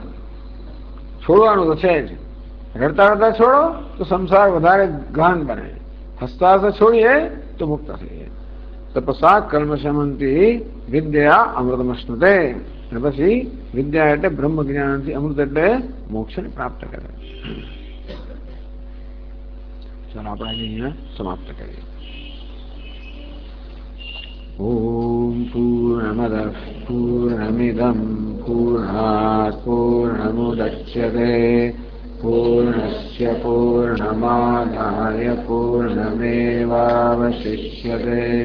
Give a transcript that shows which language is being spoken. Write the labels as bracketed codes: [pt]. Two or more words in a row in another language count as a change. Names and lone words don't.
[gu] છોડવાનું તો છે જ, રડતા રડતા છોડો તો સંસાર વધારે ગહન બને, હસતા હસતા છોડીએ તો મુક્ત થઈએ। [sa] तपसा कर्म समंति विद्या अमृतमश्नुते। [gu] પછી વિદ્યા એટલે બ્રહ્મ જ્ઞાનથી, અમૃત એટલે મોક્ષને પ્રાપ્ત કરે। ચાલો આપણે અહીંયા સમાપ્ત કરીએ। [sa] ओम पूर्णमदः पूर्णमिदं पूर्णात् पूर्णमुदच्यते पूर्णस्य पूर्णमादाय पूर्णमेवावशिष्यते।